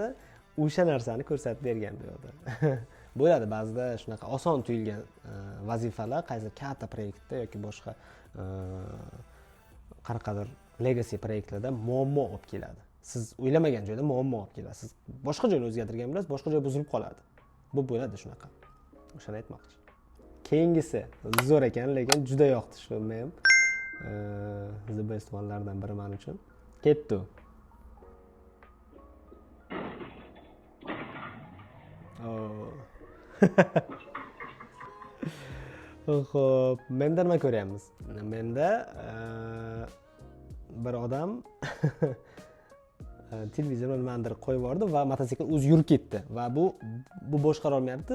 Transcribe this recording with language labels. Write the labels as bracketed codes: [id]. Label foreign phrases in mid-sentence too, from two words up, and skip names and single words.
[uz] O'sha narsani ko'rsatib bergan bu yerda. Bo'ladi ba'zida shunaqa oson tuyulgan vazifalar qaysi katta proyektda yoki boshqa qanaqadir legacy proyektlarda muammo olib keladi. Siz o'ylamagan joyda muammo olib keladi. Siz boshqa joyni o'zgartirgan bo'lasiz, boshqa joy buzilib qoladi. Bu bo'ladi shunaqa. O'shani aytmoqchi. Keyingisi zo'r ekan, lekin juda yoqdi shu mem. [en] The best one'lardan [uz] biri men uchun. Ketdi. Xo'p, menda nima ko'ryapmiz? Menda bir odam televizorni nimadir qo'yib yubordi va mototsikl o'zi yurib ketdi va bu boshqara olmayapti.